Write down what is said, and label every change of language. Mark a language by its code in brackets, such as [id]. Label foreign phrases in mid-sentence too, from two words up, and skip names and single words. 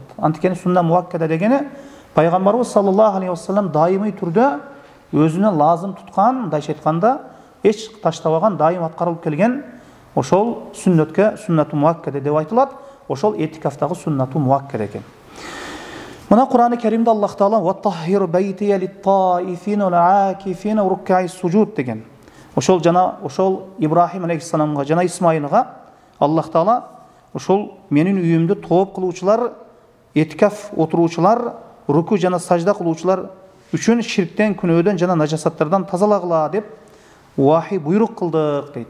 [ky] Антикени [ar] سنة مؤكدة [ky] дегени пайгамбарыбыз [ar] صلى الله عليه وسلم [ky] дайымый түрдө өзүнө лазым туткан, мындайча айтканда, эч таштабаган, дайым аткарылып келген ошол сүннөткө [ar] سنة مؤكدة [ky] деп айтылат. Ошол этикафтагы [ar] سنة مؤكدة [ky] экен. Мына Кур'ан-ы Керимде Аллах Таала [ar] "وطهر بيتي للطائفين والعاكفين والركع السجود" [ky] деген. Ошол Ибрахим алейхиссаламга жана Исмайылга Аллах Таала ошол менин үйүмдү тооп кылуучулар, этикаф отуруучулар, руку жана сажда кылуучулар үчүн ширктен, күнөөдөн жана нажасаттардан тазалагыла деп вахи буйрук кылдык дейт.